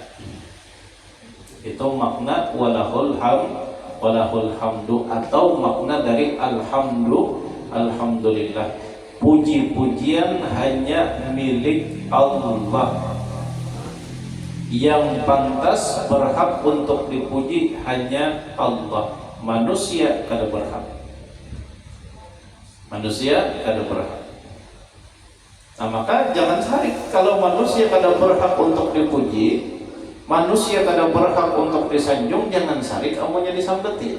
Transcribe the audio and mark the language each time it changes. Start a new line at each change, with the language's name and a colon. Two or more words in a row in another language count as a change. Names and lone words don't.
Indonesian: Itu makna
Arabic: وله الحمد,
Indonesian: atau makna dari alhamdulillah, puji-pujian hanya milik Allah. Yang pantas berhak untuk dipuji hanya Allah.
Banjar: Manusia kada berhak. Nah maka jangan sarik. Kalau manusia kada berhak untuk dipuji, manusia kada berhak untuk disanjung, jangan sarik amunya disambeti.